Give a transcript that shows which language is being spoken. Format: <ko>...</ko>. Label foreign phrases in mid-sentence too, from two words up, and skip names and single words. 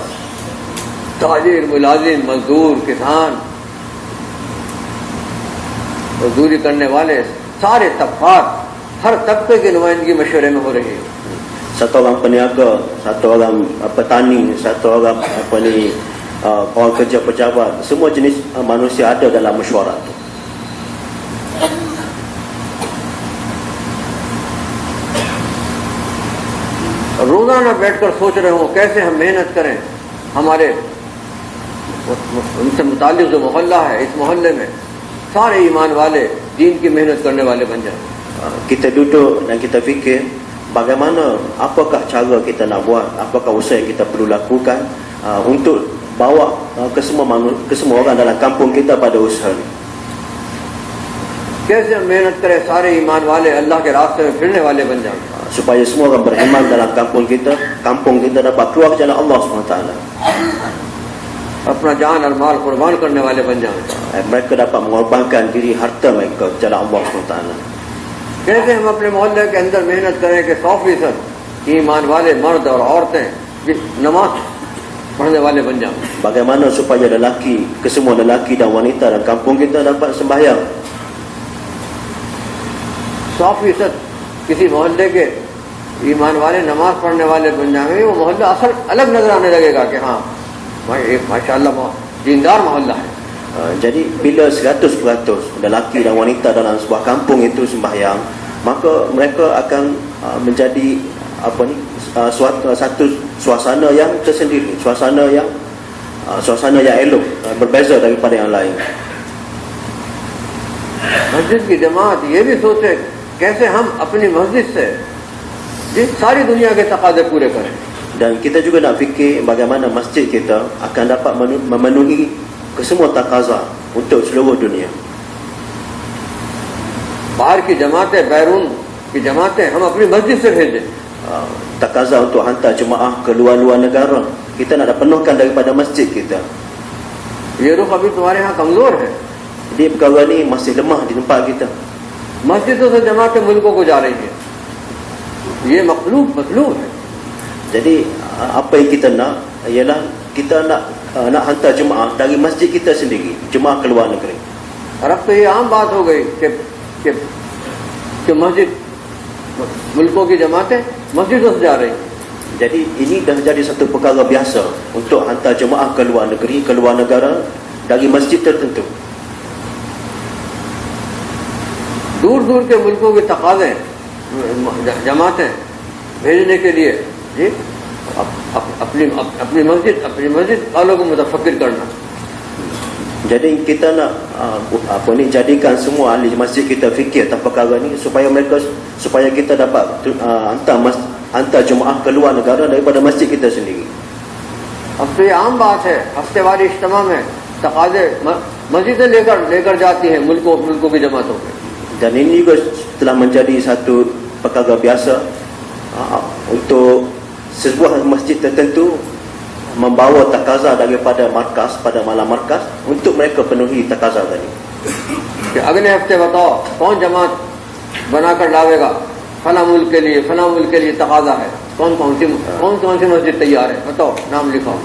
<hi>ताजिर, मुलाजिम, मजदूर, किसान, मजदूरी करने वाले सारे तबकात, हर तबके की नुमाइंदगी मशवरे में हो रही है।</hi> <ms>Satu orang peniaga, satu orang petani, satu orang orang kerja pejabat, semua jenis manusia ada dalam mesyuarat itu.</ms> <hi>रोजाना बैठकर सोच रहे हो कैसे हम मेहनत करें, हमारे उनसे मुताल्लिक जो मोहल्ला है, इस मोहल्ले में सारे ईमान वाले दीन की मेहनत करने वाले बन जाए।</hi> <ms>Kita duduk dan kita fikir bagaimana, apakah cara kita nak buat, apakah usaha yang kita perlu lakukan untuk bawa ke semua orang dalam kampung kita pada usaha ini.</ms> <hi>कैसे हम मेहनत करें सारे ईमान वाले अल्लाह के रास्ते में फिरने वाले बन जाए,</hi> <ms>supaya semua orang beriman dalam kampung kita dapat keluar ke jalan Allah SWT.</ms> <hi>अपना जान और माल कुर्बान करने वाले बन जाए।</hi> <ms>Mereka dapat mengorbankan diri harta mereka ke jalan Allah SWT.</ms> <hi>कैसे हम अपने मोहल्ले के अंदर मेहनत करें कि 100% ईमान वाले मर्द और औरतें नमाज पढ़ने वाले बन जाए।</hi> <ms>Bagaimana supaya kesemua lelaki dan wanita dalam kampung kita dapat sembahyang.</ms> <hi>100% किसी मोहल्ले के ईमान वाले नमाज पढ़ने वाले बन जाएंगे, वो मोहल्ला असल अलग नजर आने लगेगा कि हाँ भाई एक माशाल्लाह दीनदार मोहल्ला है।</hi> <ms>Jadi bila 100% lelaki dan wanita dalam sebuah kampung itu sembahyang, maka mereka akan menjadi satu suasana yang tersendiri, suasana yang elok, berbeza daripada yang lain.</ms> <hi>मस्जिद की जमात ये भी सोचे कैसे हम अपनी मस्जिद से सारी दुनिया के तकाजे पूरे करें।</hi> <ms>Dan kita juga nak fikir bagaimana masjid kita akan dapat memenuhi kesemua takaza untuk seluruh dunia.</ms> <hi>बाहर की जमातें, बैरून की जमातें हम अपनी मस्जिद से भेजें।</hi> <ms>Takaza untuk hantar jemaah ke luar-luar negara, kita nak penuhkan daripada masjid kita.</ms> <hi>ये रुख अभी तुम्हारे यहाँ कमजोर है।</hi> <ms>Jadi perkara ni masih lemah di tempat kita.</ms> <hi>मस्जिदों से जमातें मुल्कों को जा रही है, ये मखलूब है।</hi> <ms>Jadi apa yang kita nak ialah kita nak hantar jemaah dari masjid kita sendiri, jemaah ke luar negeri.</ms> <hi>और अब तो ये आम बात हो गई कि मस्जिद मुल्कों की जमातें मस्जिदों से जा रही हैं।</hi> <ms>Jadi ini dah jadi satu perkara biasa untuk hantar jemaah ke luar negeri, ke luar negara dari masjid tertentu.</ms> <hi>दूर दूर के मुल्कों के तकाजे जमातें भेजने के लिए जी अपनी मस्जिद वालों को मुतफक्किर करना।</hi> <ms>Jadi kita nak jadikan semua ahli masjid kita fikir tentang perkara ni supaya kita dapat hantar jemaah ke luar negara daripada masjid kita sendiri.</ms> <hi>अब तो ये आम बात है, हफ्ते वाली इज्तिमा में तकाजे मस्जिदें लेकर जाती हैं मुल्कों की जमातों में।</hi> <ms>Dan ini juga telah menjadi satu perkara biasa untuk sebuah masjid tertentu membawa takaza daripada markas pada malam markas untuk mereka penuhi takaza tadi.</ms> <hi>कि अगले हफ्ते बताओ कौन जमात बनाकर लावेगा, फला मुल्क के लिए तकाजा है, कौन सी मस्जिद तैयार है, बताओ नाम लिखाओ।</hi>